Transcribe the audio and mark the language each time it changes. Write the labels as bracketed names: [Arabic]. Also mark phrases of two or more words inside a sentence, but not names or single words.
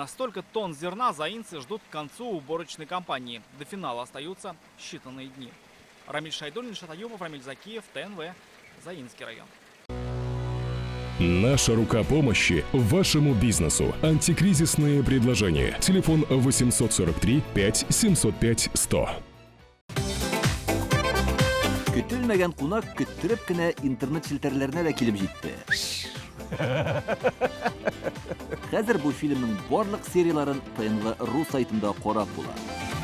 [Russian] Столько тонн зерна заинцы ждут к концу уборочной кампании. До финала остаются считанные дни. Рамиль Шайдуллин, Шатаюпов, Рамиль Закиев, ТНВ, Заинский район. Наша рука помощи вашему бизнесу. Антикризисные предложения. Телефон 843 5 705 100. [Tatar] Көтелмәгән кунак көттүреп кенә интернет челтәрләренә дә килеп җитте. Хәзер бу фильмның барлык серияларын ТНВ.ру сайтында карап була.